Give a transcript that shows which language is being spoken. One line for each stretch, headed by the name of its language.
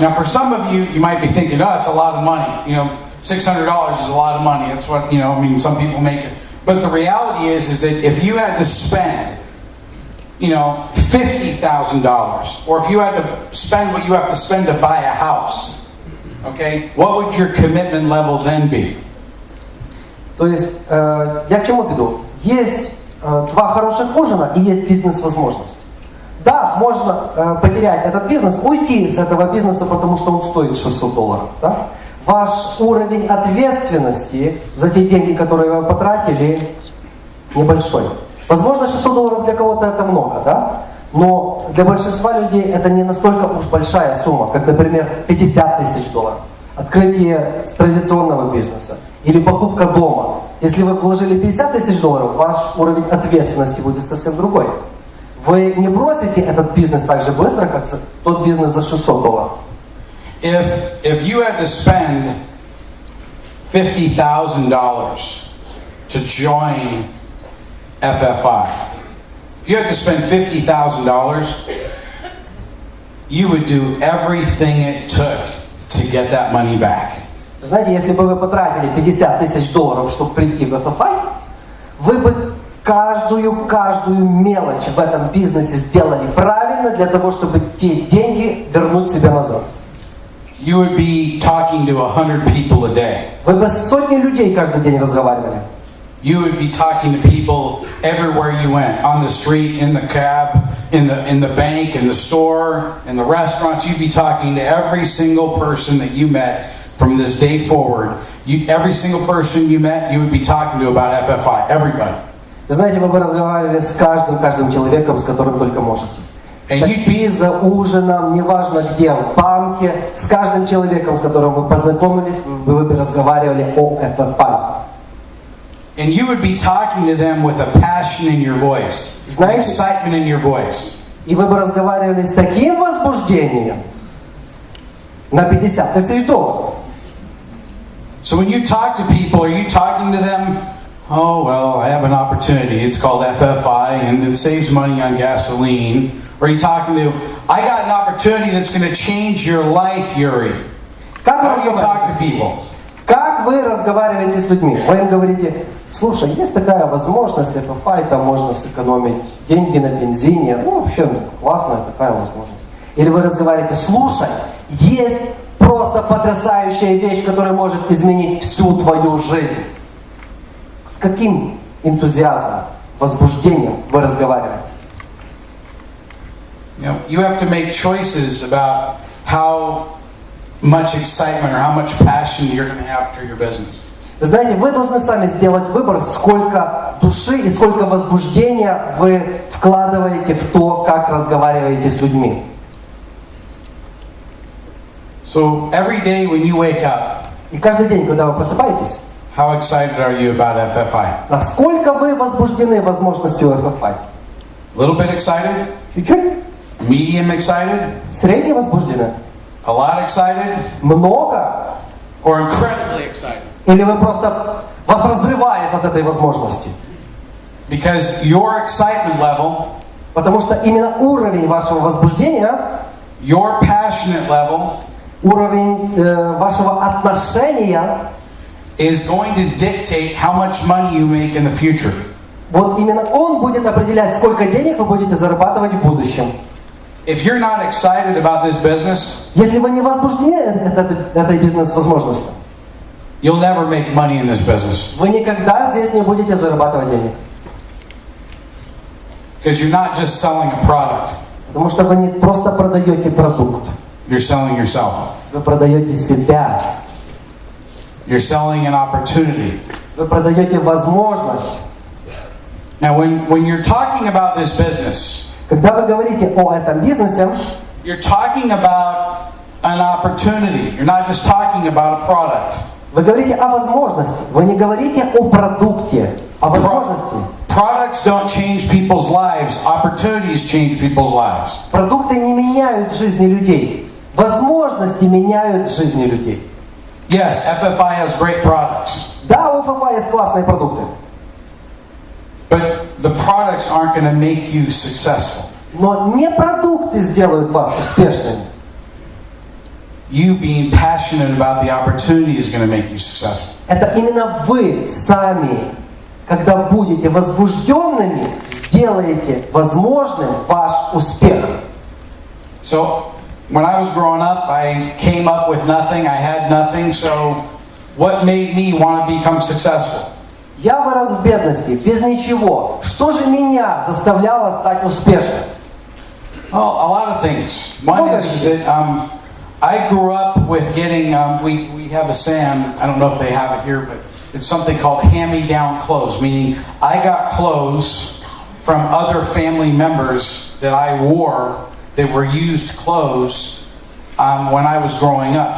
English: Now, for some of you, you might be thinking, oh, it's a lot of money. You know, $600 is a lot of money. That's what, you know, I mean, some people make it. But the reality is that if you had to spend, you know, $50,000, or if you had to spend what you have to spend to buy a house, okay, what would your commitment level then be?
Russian: То есть, я к чему веду? Есть два хороших ужина и есть бизнес-возможность. Да, можно потерять этот бизнес, уйти с этого бизнеса, потому что он стоит $600. Да? Ваш уровень ответственности за те деньги, которые вы потратили, небольшой. Возможно, $600 для кого-то это много, да? Но для большинства людей это не настолько уж большая сумма, как, например, $50 000. Открытие традиционного бизнеса или покупка дома. Если вы вложили $50 000, ваш уровень ответственности будет совсем другой. Вы не бросите этот бизнес так же быстро, как тот бизнес за $600.
English: If you had to spend $50,000 to join FFI, if you had to spend $50,000, you would do everything it took to get that money back.
Russian: Знаете, если бы вы потратили $50 000, чтобы прийти в FFI, вы бы каждую мелочь в этом бизнесе сделали правильно для того, чтобы те деньги вернуть себе назад.
English: You would be talking to 100 people a day.
Russian: Вы бы с сотней людей каждый день разговаривали.
English: You would be talking to people everywhere you went, on the street, in the cab, in the bank, in the store, in the restaurants. You'd be talking to every single person that you met from this day forward. Every single person you met, you would be talking to about FFI. Everybody.
Russian: Знаете, вы бы разговаривали с каждым человеком, с которым только можете. Такси, за ужином, неважно где, в банке, с каждым человеком, с которым вы познакомились, вы бы разговаривали о FFI.
English: And you would be talking to them with a passion in your voice, excitement in your voice.
Russian: И вы бы разговаривали с таким возбуждением на $50 000.
English: So when you talk to people, are you talking to them, oh, well, I have an opportunity. It's called FFI, and it saves money on gasoline. Or are you talking to, I got an opportunity that's going to change your life, Yuri. How do you talk to people?
Russian: Как вы разговариваете с людьми? Вы им говорите, слушай, есть такая возможность, FFI, там можно сэкономить деньги на бензине. Ну, вообще, классная такая возможность. Или вы разговариваете, слушай, есть просто потрясающая вещь, которая может изменить всю твою жизнь. С каким энтузиазмом, возбуждением вы разговариваете?
English: You have to make choices about how much excitement or how much passion you're going to have through your business.
Russian: Вы знаете, вы должны сами сделать выбор, сколько души и сколько возбуждения вы вкладываете в то, как разговариваете с людьми.
English: So every day when you wake up,
Russian: и каждый день, когда вы просыпаетесь,
English: how excited are you about FFI?
Russian: Насколько вы возбуждены возможностью FFI?
English: A little bit excited?
Russian: Чуть-чуть.
English: Medium excited?
Russian: Средне возбуждены?
English: A lot excited?
Russian: Много?
English: Or incredibly excited?
Russian: Или вы просто вас разрывает от этой возможности?
English: Because your excitement level,
Russian: потому что именно уровень вашего возбуждения,
English: your passionate level,
Russian: уровень вашего отношения,
English: is going to dictate how much money you make in the future.
Russian: Вот именно он будет определять, сколько денег вы будете зарабатывать в будущем.
English: If you're not excited about this business,
Russian: если вы не возбуждены этой бизнес-возможностью,
English: you'll never make money in this business.
Russian: Вы никогда здесь не будете зарабатывать денег.
English: Because you're not just selling a product.
Russian: Потому что вы не просто продаете продукт.
English: You're selling yourself.
Russian: Вы продаете себя.
English: You're selling an opportunity.
Russian: Вы продаете возможность.
English: Now, when you're talking about this business,
Russian: когда вы говорите о этом бизнесе,
English: you're talking about an opportunity. You're not just talking about a product.
Russian: Вы говорите о возможности. Вы не говорите о продукте, о возможности.
English: Products don't change people's lives. Opportunities change people's lives.
Russian: Продукты не меняют жизни людей. Возможности меняют жизни людей.
English: Yes, FFI has great products.
Russian: Да, у FFI есть классные продукты.
English: But the products aren't going to make you successful.
Russian: Но не продукты сделают вас успешными.
English: You being passionate about the opportunity is going to make you successful.
Russian: Это именно вы сами, когда будете возбужденными, сделаете возможным ваш успех.
English: So, when I was growing up, I came up with nothing. I had nothing. So, what made me want to become successful?
Russian: Я вырос в бедности, без ничего. Что же меня заставляло стать успешным?
English: Well, a lot of things. One is that I grew up with getting, we have a saying, I don't know if they have it here, but it's something called hand-me-down clothes, meaning I got clothes from other family members that I wore that were used clothes when I was growing up.